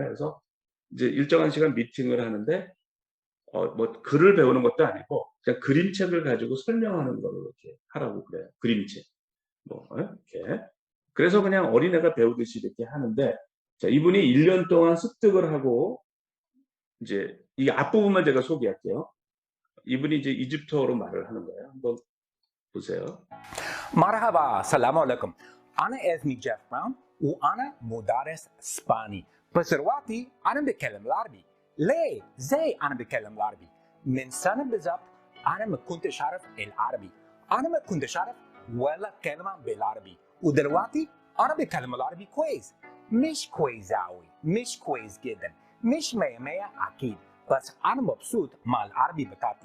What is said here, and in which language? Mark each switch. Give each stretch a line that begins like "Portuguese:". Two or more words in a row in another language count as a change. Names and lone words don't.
Korean: 그래서 이제 일정한 시간 미팅을 하는데 뭐 글을 배우는 것도 아니고 그냥 그림책을 가지고 설명하는 걸로 이렇게 하라고 그래요. 그림책. 뭐 이렇게. 그래서 그냥 어린애가 배우듯이 이렇게 하는데 자, 이분이 1년 동안 습득을 하고 이제 이 앞부분만 제가 소개할게요. 이분이 이제 이집트어로 말을 하는 거예요. 한번 보세요.
Arabic: مرحبا السلام عليكم أنا اسمي جيف براون وأنا مدرس إسباني بس دلوقتي أنا بتكلم العربي ليه؟ زي أنا بتكلم العربي من سنة بالظبط أنا ما كنتش أعرف العربي أنا ما كنتش أعرف ولا كلمة بالعربي ودلوقتي أنا بتكلم العربي كويس، مش كويس أوي، مش كويس جدا، مش 100 أكيد، بس أنا مبسوط مع العربي بتاعتي.